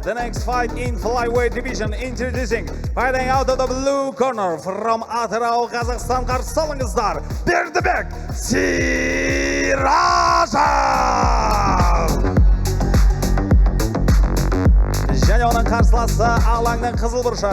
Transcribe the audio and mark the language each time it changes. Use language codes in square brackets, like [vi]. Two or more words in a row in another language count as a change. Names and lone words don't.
[en] The next fight in flyweight division. Introducing, fighting out of the blue corner from Атырау, Қазақстан, [kk] қарсы алыңыздар, [en] Бердібек Сиражев! [kk] Және оның қарсыласы алаңның қызыл бұрышы.